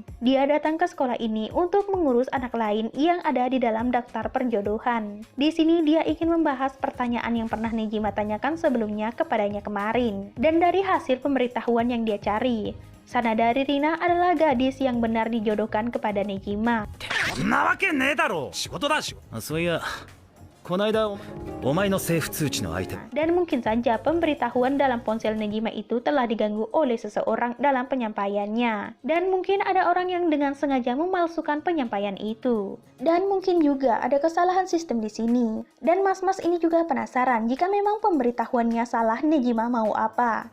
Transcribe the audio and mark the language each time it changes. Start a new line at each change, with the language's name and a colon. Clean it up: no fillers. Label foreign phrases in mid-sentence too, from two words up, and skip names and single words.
Indonesian: Dia datang ke sekolah ini untuk mengurus anak lain yang ada di dalam daftar perjodohan. Di sini dia ingin membahas pertanyaan yang pernah Nejima tanyakan sebelumnya kepadanya kemarin. Dan dari hasil pemberitahuan yang dia cari, Sanada Ririna adalah gadis yang benar dijodohkan kepada Nejima.
Japanese: そんなわけねえだろ仕事だしそういやこの間お前の政府通知の相手
Indonesian: Dan mungkin saja pemberitahuan dalam ponsel Nejima itu telah diganggu oleh seseorang dalam penyampaiannya. Dan mungkin ada orang yang dengan sengaja memalsukan penyampaian itu. Dan mungkin juga ada kesalahan sistem di sini. Dan mas-mas ini juga penasaran jika memang pemberitahuannya salah, Nejima mau apa.